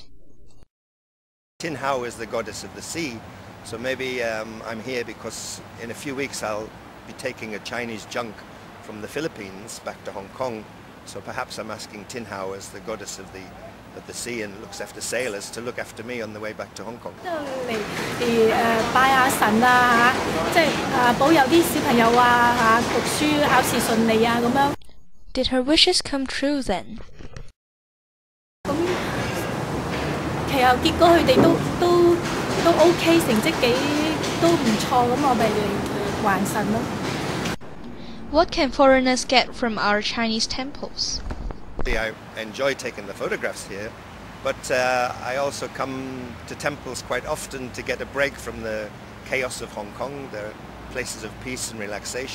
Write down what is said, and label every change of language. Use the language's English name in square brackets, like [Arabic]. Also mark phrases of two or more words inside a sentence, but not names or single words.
[English] Tin Hao is the goddess of the sea, so maybe I'm here because in a few weeks I'll be taking a Chinese junk from the Philippines back to Hong Kong, so perhaps I'm asking Tin Hao as the goddess of the sea and looks after sailors to look after me on the way back to Hong Kong. [Cantonese] 拜下神啊嚇，即係保佑啲小朋友啊嚇，讀書考試順利啊咁樣。 [English] Did her wishes come true then? [Cantonese] 咁其後結果佢哋都 OK， 成績都唔錯，咁我咪嚟還神咯。 [English] What can foreigners get from our Chinese temples? I enjoy taking the photographs here, but I also come to temples quite often to get a break from the chaos of Hong Kong. They're places of peace and relaxation.